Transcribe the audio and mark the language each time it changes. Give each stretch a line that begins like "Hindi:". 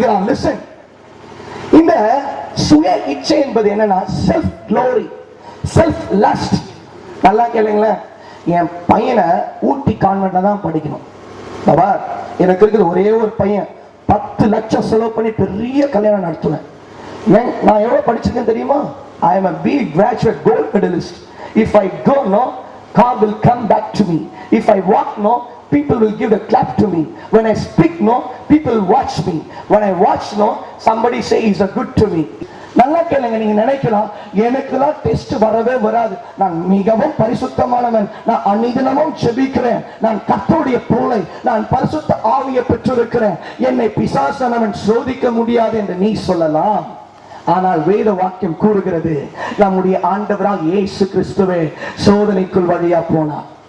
Tamil: Listen, இந்த சுய இச்சை என்பது என்னன்னா செல்ஃப் க்ளோரி, செல்ஃப் லஸ்ட். நல்லா கேளுங்களேன். என் பையனை ஊட்டி கான்வென்ட்ல தான் படிக்கணும். பாபா, எனக்கு இருக்குது ஒரே ஒரு பையன், 10 லட்சம் செலவு பண்ணி பெரிய கல்யாணம் நடத்துவேன். நான் எவ்வளவு படிச்சிருக்கேன் தெரியுமா?
English: I am a big graduate gold medalist. If I go, no, God will come back to me. If I walk, no, people will give a clap to me. When I speak, no, people watch me. When I watch, no, somebody say he's a good to me.
Tamil: நல்லா கேளுங்க. நீங்க நினைக்கலாம் எனக்குலாம் test வரவே வராது, நான் மிகவும் பரிசுத்தமானவன், நான் அன்னிதினமும் ஜெபிக்கிறேன், நான் கர்த்தருடைய பிள்ளை, நான் பரிசுத்த ஆவியை பெற்றிருக்கிறேன், என்னை பிசாசானவன் சோதிக்க முடியாது என்று நீ சொல்லலாம். ஆனால் வேத வாக்கியம் கூறுகிறது, நம்முடைய ஆண்டவரால் இயேசு கிறிஸ்துவே சோதனைக்குள் வழியா போனார்.